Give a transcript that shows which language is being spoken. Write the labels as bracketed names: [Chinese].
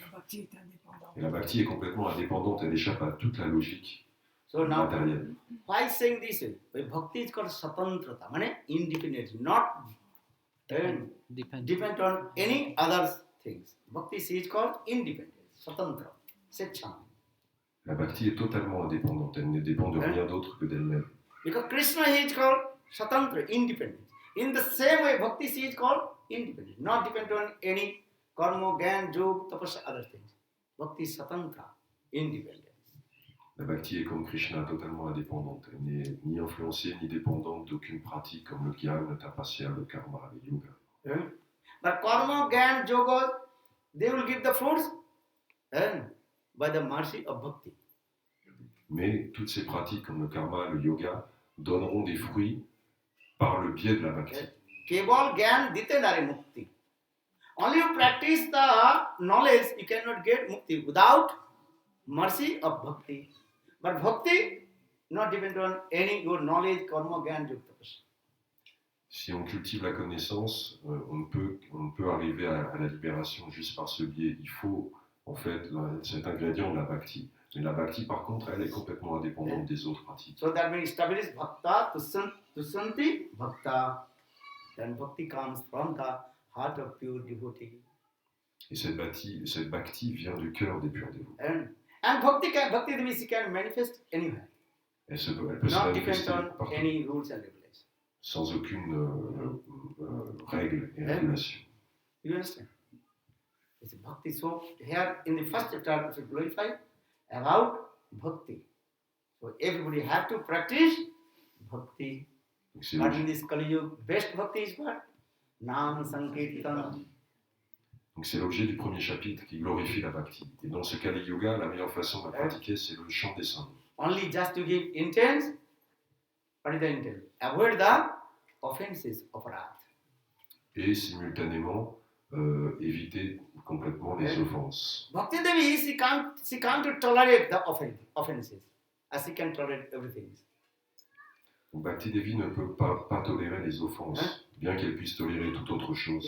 [French] La bhakti est indépendante. Et la bhakti est complètement indépendante, elle échappe à toute la logique matérielle. [English] Why saying this? Bhakti is called satantrata, meaning independent, not depend on any other things. Bhakti is called independent, satantra, sechan. [French] La bhakti est totalement indépendante, elle ne dépend de rien d'autre que d'elle-même. [English] Because Krishna is called satantra, independent. In the same way, Bhakti is called independent, not dependent on any karma, gyan, yog, tapasya, other things. Bhakti is satantra, independent. [French] La bhakti est comme Krishna, totalement indépendante. Elle n'est ni influencée ni dépendante d'aucune pratique comme le gyan, le tapasya, le karma, le yoga. [English] But karma, gyan, yoga, they will give the fruits by the mercy of bhakti. [French] Mais toutes ces pratiques comme le karma, le yoga, donneront des fruits par le biais de la bhakti. [Bangla] Keval gyan dite nare mukti. [English] Only you practice the knowledge, you cannot get mukti without mercy of bhakti. But bhakti not depend on any your knowledge, karma, gyan, yoga, tapasya. [French] Si on cultive la connaissance, on ne peut arriver à la libération juste par ce biais. Il faut en fait cet ingrédient de la bhakti. Mais la bhakti, par contre, elle est complètement indépendante des autres pratiques. [English] So that means establish bhakta to santi bhakta. Then bhakti comes from the heart of pure devotee. [French] Et cette bhakti vient du cœur des purs dévots. [English] And bhakti means can manifest anywhere. [French] Elle peut se [English] Not depend [French] manifester [English] on [French] partout, [English] any rules and regulations. [French] sans aucune règle et régulation. [English] You understand? It's bhakti. So here in the first chapter, it's glorified about bhakti. So everybody have to practice bhakti. [French] Donc c'est [English] But in this Kali Yuga, best bhakti is what? Nam Sankirtan. [French] Donc c'est l'objet du premier chapitre qui glorifie la bhakti. Et dans ce Kali Yuga, la meilleure façon de la pratiquer, c'est le chant des saints. [English] Only just to give intent. What is the intent? Avoid the offenses of wrath. [French] Et simultanément, éviter complètement les offenses. [English] Bhakti Devi, she can't tolerate the offenses, as she can tolerate everything. [French] Donc Bhakti Devi ne peut pas tolérer les offenses, bien qu'elle puisse tolérer toute autre chose.